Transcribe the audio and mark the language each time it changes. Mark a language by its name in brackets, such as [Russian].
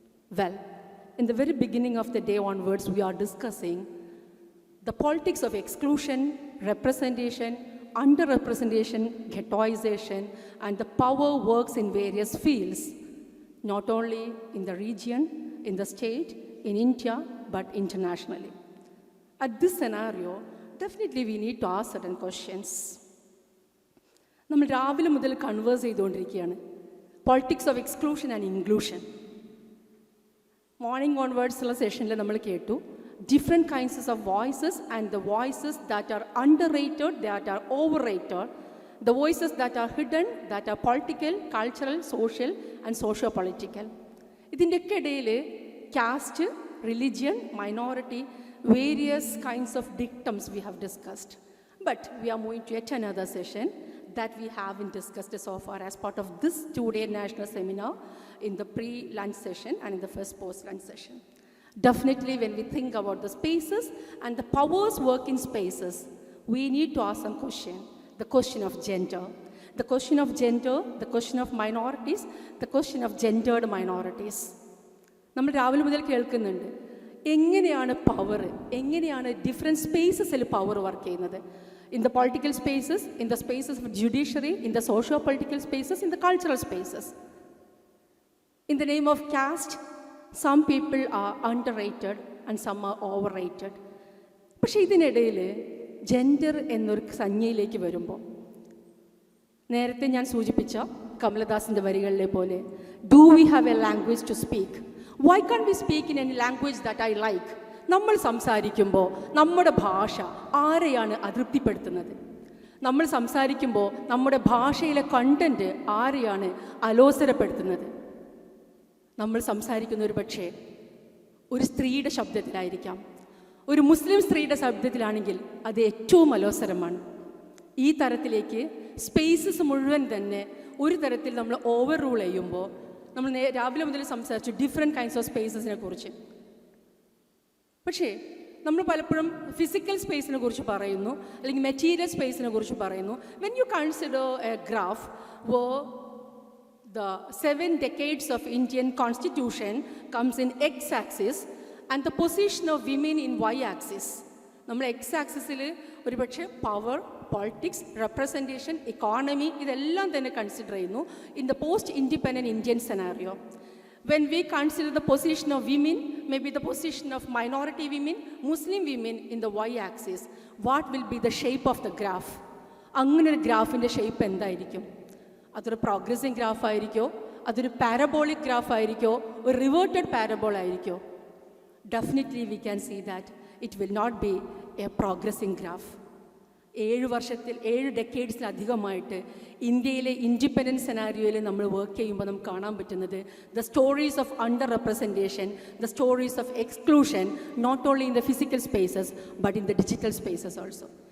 [English] Well, in the very beginning of the day onwards, we are discussing the politics of exclusion, representation, underrepresentation, ghettoization, and the power works in various fields, not only in the region, in the state, in India, but internationally. At this scenario, definitely we need to ask certain questions. [Malayalam] നമ്മൾ രാവിലെ മുതൽ converse ചെയ്തുകൊണ്ടിരിക്കുകയാണ് [English] politics of exclusion and inclusion. [Malayalam] Morning onwards ഉള്ള സെഷനിൽ നമ്മൾ കേട്ടു [English] different kinds of voices, and the voices that are underrated, that are overrated, the voices that are hidden, that are political, cultural, social, and socio-political. [Malayalam] ഇതിൻ്റെയൊക്കെ ഇടയിൽ [English] caste, religion, minority, various kinds of dictums we have discussed. But we are moving to yet another session that we haven't discussed so far as part of this 2-day national seminar in the pre-lunch session and in the first post-lunch session. Definitely, when we think about the spaces and the powers work in spaces, we need to ask some question. The question of gender. The question of gender, the question of minorities, the question of gendered minorities. [Malayalam] നമ്മൾ രാവിലെ മുതൽ കേൾക്കുന്നുണ്ട് എങ്ങനെയാണ് power, എങ്ങനെയാണ് different സ്പേസസിൽ power work ചെയ്യുന്നത്. [English] In the political spaces, in the spaces of judiciary, in the socio-political spaces, in the cultural spaces. In the name of caste, some people are underrated and some are overrated. [Malayalam] പക്ഷേ ഇതിനിടയിൽ gender എന്നൊരു സംജ്ഞയിലേക്ക് വരുമ്പോൾ നേരത്തെ ഞാൻ സൂചിപ്പിച്ച കമലദാസിൻ്റെ വരികളിലെ പോലെ [English] Do we have a language to speak? Why can we speak in any language that I like? [Malayalam] നമ്മൾ സംസാരിക്കുമ്പോൾ നമ്മുടെ ഭാഷ ആരെയാണ് അതൃപ്തിപ്പെടുത്തുന്നത്? നമ്മൾ സംസാരിക്കുമ്പോൾ നമ്മുടെ ഭാഷയിലെ കണ്ടൻറ്റ് ആരെയാണ് അലോസരപ്പെടുത്തുന്നത്? നമ്മൾ സംസാരിക്കുന്ന ഒരു പക്ഷേ ഒരു സ്ത്രീയുടെ ശബ്ദത്തിലായിരിക്കാം, ഒരു മുസ്ലിം സ്ത്രീയുടെ ശബ്ദത്തിലാണെങ്കിൽ അത് ഏറ്റവും അലോസരമാണ്. ഈ തരത്തിലേക്ക് സ്പേസസ് മുഴുവൻ തന്നെ ഒരു തരത്തിൽ നമ്മൾ ഓവർ റൂൾ ചെയ്യുമ്പോൾ നമ്മൾ രാവിലെ മുതൽ സംസാരിച്ചു ഡിഫറെൻറ്റ് കൈൻഡ്സ് ഓഫ് സ്പേസസിനെ കുറിച്ച്. പക്ഷേ നമ്മൾ പലപ്പോഴും ഫിസിക്കൽ സ്പേസിനെ കുറിച്ച് പറയുന്നു, അല്ലെങ്കിൽ മെറ്റീരിയൽ സ്പേസിനെ കുറിച്ച് പറയുന്നു. [English] When you consider a graph where the 7 decades of Indian constitution comes in x-axis and the position of women in y-axis. [Malayalam] നമ്മൾ x-axis ഒരു പക്ഷേ പവർ, [English] politics, representation, economy, [Malayalam] ഇതെല്ലാം തന്നെ കൺസിഡർ ചെയ്യുന്നു [English] in the post-independent Indian scenario. When we consider the position of women, maybe the position of minority women, Muslim women in the y-axis, what will be the shape of the graph? [Malayalam] അങ്ങനെ ഒരു ഗ്രാഫിൻ്റെ shape എന്തായിരിക്കും? അതൊരു progressing graph ആയിരിക്കോ, അതൊരു parabolic graph ആയിരിക്കോ, ഒരു reverted പാരബോൾ ആയിരിക്കോ? [English] Definitely we can see that it will not be a progressing graph. [Malayalam] 7 ഡെക്കേഡ്സിലധികമായിട്ട് ഇന്ത്യയിലെ independence സെനാരിയോയിൽ നമ്മൾ work ചെയ്യുമ്പോൾ നമുക്ക് കാണാൻ പറ്റുന്നത് [English] The stories of under representation, the stories of exclusion, not only in the physical spaces but in the digital spaces also.